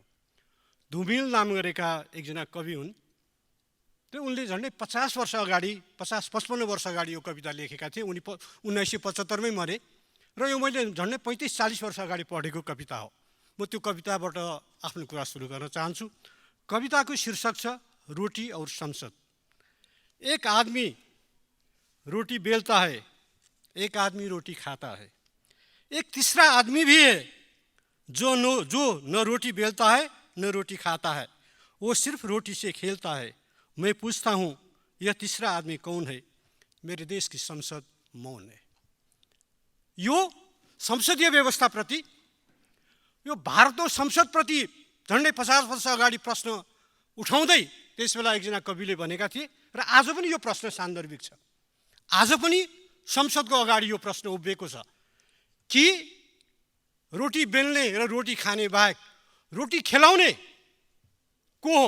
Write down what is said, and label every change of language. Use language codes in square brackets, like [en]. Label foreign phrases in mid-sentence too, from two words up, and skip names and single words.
[ne] धुमिल नाम गरेका एकजना कवि हुन्। त्यो उनले झन्डै 50 वर्ष अगाडि, 50-55 वर्ष अगाडि यो कविता लेखेका थिए। उनी 1975मै मरे र यो मैले झन्डै 35-40 वर्ष अगाडि पढेको कविता हो। म त्यो कविताबाट आफ्नो कुरा सुरु गर्न चाहन्छु। कविताको शीर्षक छ रोटी और संसद। [hi] एक आदमी रोटी बेलता है, एक आदमी रोटी खाता है, एक तीसरा आदमी भी है जो न रोटी बेलता है न रोटी खाता है, वो सिर्फ रोटी से खेलता है। मैं पूछता हूँ यह तीसरा आदमी कौन है? मेरे देश की संसद मौन है। [ne] यो संसदीय व्यवस्थाप्रति, यो भारतको संसदप्रति झन्डै 50 वर्ष अगाडि प्रश्न उठाउँदै त्यसबेला एकजना कविले भनेका थिए र आज पनि यो प्रश्न सान्दर्भिक छ। आज पनि संसदको अगाडि यो प्रश्न उभिएको छ कि रोटी बेल्ने र रोटी खाने बाहेक रोटी खेलाउने को हो?